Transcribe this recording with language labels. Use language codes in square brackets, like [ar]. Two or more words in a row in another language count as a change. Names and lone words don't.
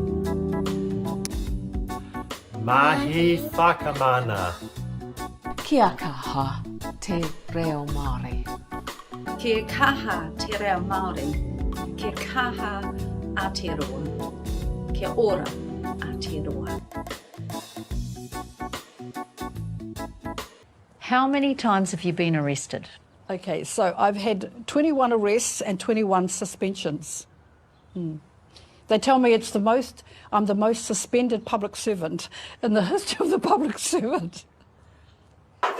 [mi] Mahi whakamana. Kia kaha te reo Māori. Kia kaha te reo Māori. Kia kaha Aotearoa. Kia ora Aotearoa. [en] How many times have you been arrested? Okay, so I've had 21 arrests and 21 suspensions. They tell me I'm the most suspended public servant in the history of the public servant.